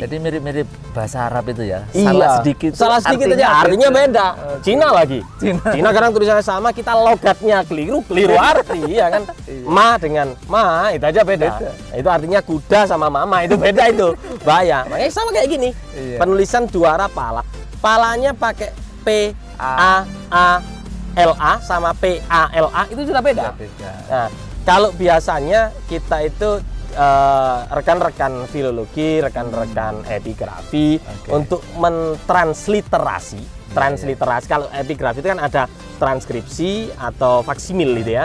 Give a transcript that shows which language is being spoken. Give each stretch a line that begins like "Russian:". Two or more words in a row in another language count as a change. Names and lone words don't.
Indonesian: Jadi mirip-mirip bahasa Arab itu ya. Iya, salah sedikit aja artinya beda. Cina lagi. Cina kadang tulisannya sama, kita logatnya keliru arti ya kan. Ma dengan ma itu aja beda. Itu artinya kuda sama mama itu beda itu. Bahaya. Makanya sama kayak gini. Iya. Penulisan Dwara Pala. Palanya pakai P A A L A sama P A L A itu sudah beda. Beda. Nah, kalau biasanya kita itu rekan-rekan filologi, rekan-rekan epigrafi Oke. untuk mentransliterasi. Transliterasi. Kalau epigrafi itu kan ada transkripsi atau faksimil gitu ya.